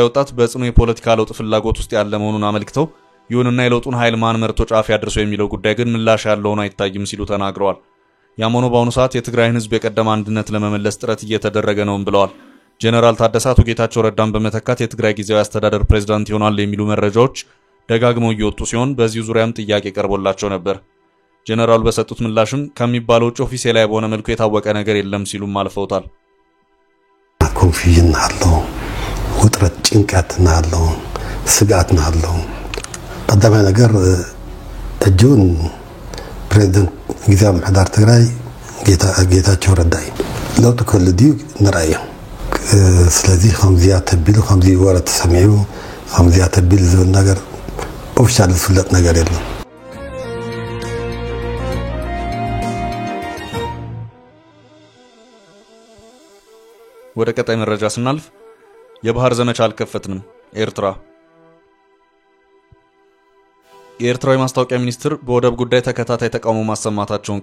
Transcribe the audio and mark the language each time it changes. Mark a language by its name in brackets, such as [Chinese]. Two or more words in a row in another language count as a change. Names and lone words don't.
[Amharic] ወጣት በጽኑ የፖለቲካ ለውጥ ፍላጎት ውስጥ ያለ መሆኑን አመልክተው ይሁንና የለውጡን ኃይል ማን መርቶ ጫፍ ያድርሰው የሚለው ጉዳይ ግን ምላሽ ያለው ሆኖ አይታይም ሲሉ ተናግረዋል። ያም ሆኖ በአሁኑ ሰዓት የትግራይን ህዝብ የቀደመ አንድነት ለመመለስ ጥረት እየተደረገ ነውም ብለዋል። ጀነራል ታደሰ አቶ ጌታቸው ረዳን በመተካት የትግራይ ጊዜያዊ አስተዳደር ፕሬዝዳንት ይሆናል የሚሉ መረጃዎች ደጋግመው እየወጡ ሲሆን በዚሁ ዙሪያም ጥያቄ ቀርቦላቸው ነበር። ጀነራሉ በሰጡት ምላሽም ከሚባለው ውጭ ኦፊሴላዊ በሆነ መልኩ የታወቀ ነገር የለም ሲሉም አልፈውታል። ኮንፊዥን አለው፣ ውጥረት ጭንቀት አለው፣ ስጋት አለው። [Tigrinya] ቀዳማይ ነገር እጁን ፕሬዝዳንት ጊዜያዊ ምሕዳር ትግራይ ጌታቸው ረዳ ለውጥ ከልዲው ንራየ ስለዚህ ከምዚያ ተቢሉ ከምዚ ወረት ሰሚዑ ከምዚያ ተቢል ዝብል ነገር ኦፊሻል ዝፍለጥ ነገር የለም። [Amharic] ወደ ቀጣይ መረጃ ስናልፍ የባህር ዘመቻ አልከፈትንም ኤርትራ። የኤርትራዊ ማስታወቂያ ሚኒስትር በወደብ ጉዳይ ተከታታይ ተቃውሞ ማሰማታቸውን